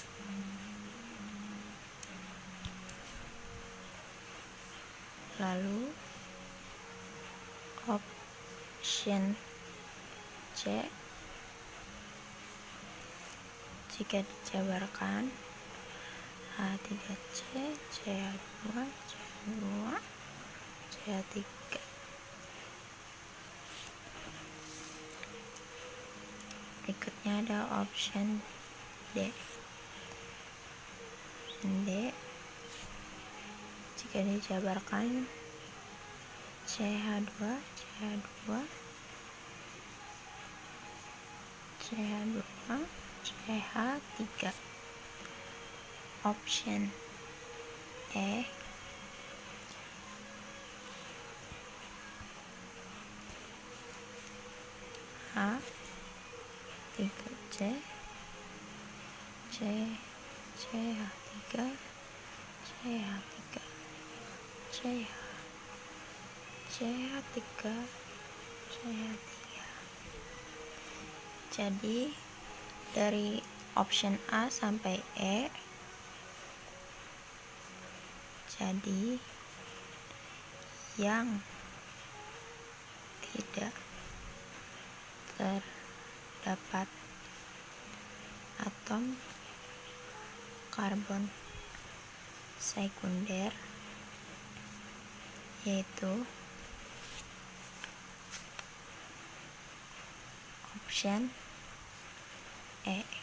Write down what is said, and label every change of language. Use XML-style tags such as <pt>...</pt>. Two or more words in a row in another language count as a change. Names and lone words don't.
<id>Lalu option C jika dijabarkan H3C, CH2, CH2, CH3. Berikutnya ada option D. Option D jika dijabarkan CH2, CH2, CH2, CH3. Option E H3C, CH3, CH3, CH, CH3, CH3. Jadi dari option A sampai E jadi yang tidak terdapat atom karbon sekunder yaitu option E.</id>